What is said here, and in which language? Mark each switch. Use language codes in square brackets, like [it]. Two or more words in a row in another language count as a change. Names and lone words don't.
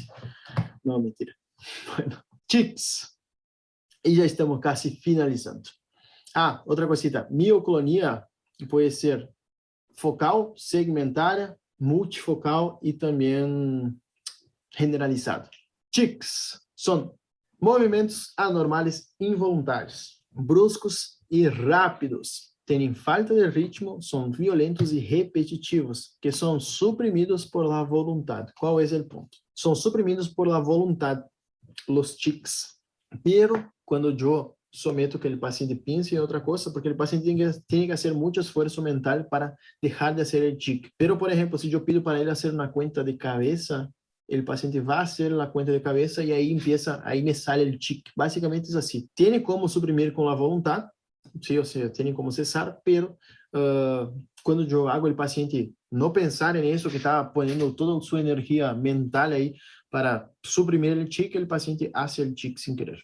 [es] No, mentira. Bueno, tics. Y ya estamos casi finalizando. Otra cosita. Mioclonia puede ser focal, segmentaria, multifocal y también generalizada. [pt] Tics são movimentos anormais involuntários, bruscos e rápidos. Têm falta de ritmo, são violentos e repetitivos, que são suprimidos [es] por la voluntad. [pt] Qual é o ponto? São suprimidos [es] por la voluntad, los tics. [pt] Pero quando eu someto que o paciente pense em outra coisa, porque o paciente tem que fazer muito esforço mental para deixar de fazer o tic. Pero, por exemplo, se eu pido para ele fazer uma conta de cabeça, [es] el paciente va a hacer la cuenta de cabeza y ahí me sale el tic. Básicamente es así. Tiene como suprimir con la voluntad, sí, o sea, tiene como cesar, pero cuando yo hago el paciente no pensar en eso, que está poniendo toda su energía mental ahí para suprimir el tic, el paciente hace el tic sin querer.